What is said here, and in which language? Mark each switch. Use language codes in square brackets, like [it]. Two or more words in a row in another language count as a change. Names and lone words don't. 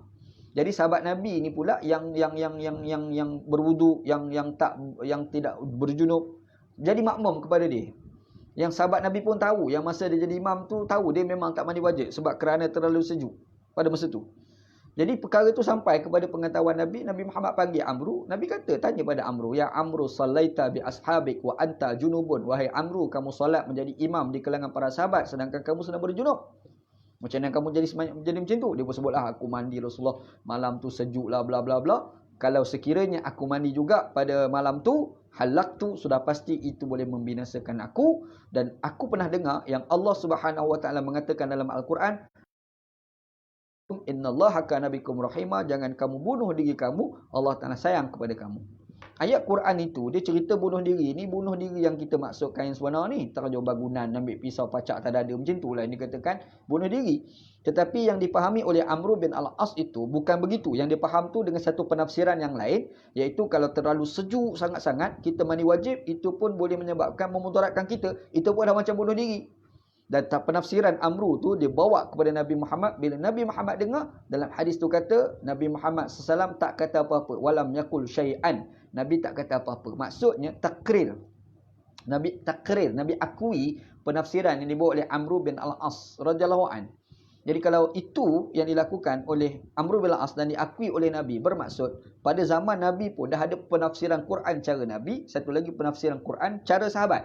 [ms] Jadi sahabat Nabi ni pula yang berwudu, yang tidak berjunub, jadi makmum kepada dia. Yang sahabat Nabi pun tahu, yang masa dia jadi imam tu tahu dia memang tak mandi wajib sebab kerana terlalu sejuk pada masa tu. Jadi perkara tu sampai kepada pengetahuan Nabi. Nabi Muhammad panggil Amru. Nabi kata, tanya pada Amru, [ar] يا عمرو صليت بأصحابك وأنت جنب. [ms] Wahai Amru, kamu solat menjadi imam di kalangan para sahabat sedangkan kamu sedang berjunub. Macam mana kamu jadi macam tu? Dia pun sebutlah, aku mandi Rasulullah, malam tu sejuk lah bla bla bla. Kalau sekiranya aku mandi juga pada malam tu, halak tu sudah pasti itu boleh membinasakan aku. Dan aku pernah dengar yang Allah Subhanahu Wa Taala mengatakan dalam Al-Quran, [ar] إن الله كان بكم رحيما, [ms] jangan kamu bunuh diri kamu, Allah Ta'ala sayang kepada kamu. Ayat Quran itu dia cerita bunuh diri. Ni bunuh diri yang kita maksudkan yang sebenar ni, terjun bangunan, ambil pisau pacak tak ada, macam tu lah yang dikatakan bunuh diri. Tetapi yang dipahami oleh Amr bin Al-As itu bukan begitu. Yang dipaham tu dengan satu penafsiran yang lain, iaitu kalau terlalu sejuk sangat-sangat kita mandi wajib, itu pun boleh menyebabkan memudaratkan kita, itu pun dah macam bunuh diri. Dan penafsiran Amru tu dia bawa kepada Nabi Muhammad. Bila Nabi Muhammad dengar, dalam hadis tu kata Nabi Muhammad SAW tak kata apa-apa. [ar] ولم يقل شيئا. [ms] Nabi tak kata apa-apa. Maksudnya takrir. Nabi takrir, Nabi akui penafsiran yang dibawa oleh Amru bin Al-As [ar] رضي الله عن. [ms] Jadi kalau itu yang dilakukan oleh Amru bin Al-As dan diakui oleh Nabi, bermaksud pada zaman Nabi pun dah ada penafsiran Quran cara Nabi, satu lagi penafsiran Quran cara sahabat.